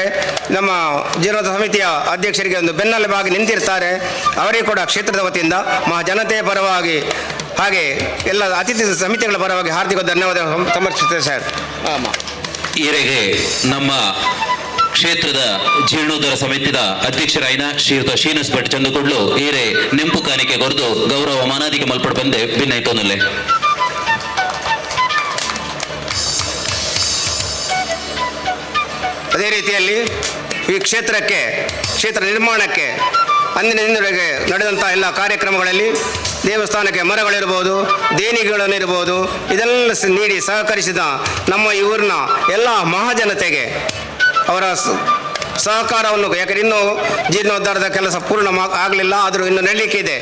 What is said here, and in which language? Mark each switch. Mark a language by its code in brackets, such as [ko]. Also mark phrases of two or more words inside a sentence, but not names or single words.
[kn] ನಮ್ಮ ಜೀರ್ಣೋದ್ಧಾರ ಸಮಿತಿಯ ಅಧ್ಯಕ್ಷರಿಗೆ ಒಂದು ಬೆನ್ನೆಲುಬಾಗಿ ನಿಂತಿರ್ತಾರೆ. ಅವರಿಗೆ ಕೂಡ ಕ್ಷೇತ್ರದ ವತಿಯಿಂದ ಜನತೆಯ ಪರವಾಗಿ ಹಾಗೆ ಎಲ್ಲ ಅತಿಥಿ ಸಮಿತಿಗಳ ಪರವಾಗಿ ಹಾರ್ದಿಕ ಧನ್ಯವಾದ ಸಮರ್ಪಿಸುತ್ತೇವೆ ಸರ್. [tcy] ಈರೆಗೆ ನಮ್ಮ ಕ್ಷೇತ್ರದ ಜೀರ್ಣೋದ್ಧಾರ ಸಮಿತಿಯ ಅಧ್ಯಕ್ಷರಾಯಿನ ಶ್ರೀಯುತ ಶ್ರೀನಿವಾಸ್ ಭಟ್ ಚಂದಕೊಡ್ಲು ಈರೆ ನೆಂಪು ಕಾಣಿಕೆ ಕೊರದು ಗೌರವ ಮಾನಾದಿಗೆ ಮಲ್ಪಡ ಬಂದೆ ಭಿನ್ನೈತೋನಲ್ಲೇ. [kn] ಅದೇ ರೀತಿಯಲ್ಲಿ ಈ ಕ್ಷೇತ್ರ ನಿರ್ಮಾಣಕ್ಕೆ ಅಂದಿನವರೆಗೆ ನಡೆದಂಥ ಎಲ್ಲ ಕಾರ್ಯಕ್ರಮಗಳಲ್ಲಿ ದೇವಸ್ಥಾನಕ್ಕೆ ಮರಗಳಿರ್ಬೋದು, ದೇಣಿಗೆಗಳನ್ನಿರ್ಬೋದು, ಇದೆಲ್ಲ ನೀಡಿ ಸಹಕರಿಸಿದ ನಮ್ಮ ಈ ಊರಿನ ಎಲ್ಲ ಮಹಾಜನತೆಗೆ ಅವರ ಸಹಕಾರವನ್ನು, ಯಾಕಂದರೆ ಇನ್ನೂ ಜೀರ್ಣೋದ್ಧಾರದ ಕೆಲಸ ಪೂರ್ಣ ಆಗಲಿಲ್ಲ, ಆದರೂ ಇನ್ನು ನಡೀಲಿಕ್ಕೆ ಇದೆ.